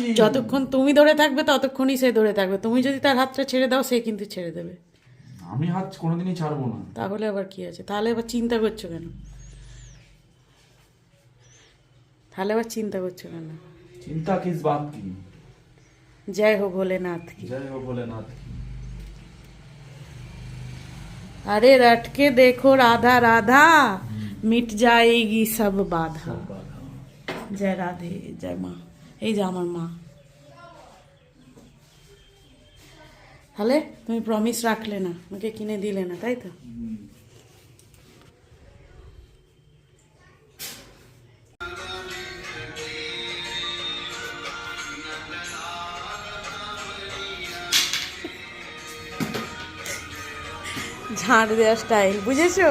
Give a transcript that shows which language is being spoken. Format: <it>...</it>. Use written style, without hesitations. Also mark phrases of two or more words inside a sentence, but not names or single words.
<bn>যতক্ষণ তুমি ধরে থাকবে ততক্ষণই সে ধরে থাকবে। তুমি যদি তার হাতটা ছেড়ে দাও, সে কিন্তু ছেড়ে দেবে। আমি হাত কোনোদিনই ছাড়বো না। তাহলে আবার কি আছে? তাহলে আবার চিন্তা করছো কেন? তাহলে আবার চিন্তা করছো কেন?</bn> <hi>चिंता किस बात की? जय हो भोलेनाथ की। जय हो भोलेनाथ की। अरे रट के देखो राधा राधा, मिट जाएगी सब बाधा। जय राधे,</hi> <bn>जय মা। এই যে আমার মা। তাহলে তুমি প্রমিস রাখলে না, আমাকে কিনে দিলে না, তাই তো? ঝাঁট দেওয়া স্টাইল বুঝেছো?</bn>